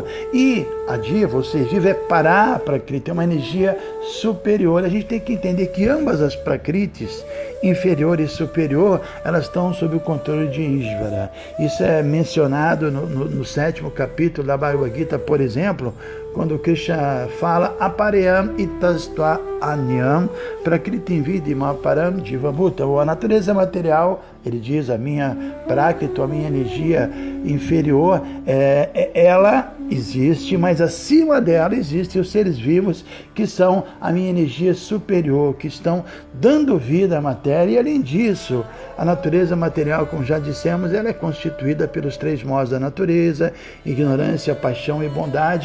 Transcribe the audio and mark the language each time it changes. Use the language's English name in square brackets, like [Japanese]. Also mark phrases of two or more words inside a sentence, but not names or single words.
[Portuguese] E a diva, o ser vivo, é para prakriti, é uma energia superior. A gente tem que entender que ambas as prakritis, inferior e superior, elas estão sob o controle de Ishvara. Isso é mencionado no 7º capítulo da Bhagavad Gita, por exemplo, quando Krishna fala [Sanskrit] apareyam itastva anyam prakritim vidima param jivabhuta. [Portuguese] A natureza material, ele diz, a minha prakriti, a minha energia inferior, ela existe, mas acima dela existem os seres vivos que são a minha energia superior, que estão dando vida à matéria. E além disso, a natureza material, como já dissemos, ela é constituída pelos 3 modos da natureza: ignorância, paixão e bondade.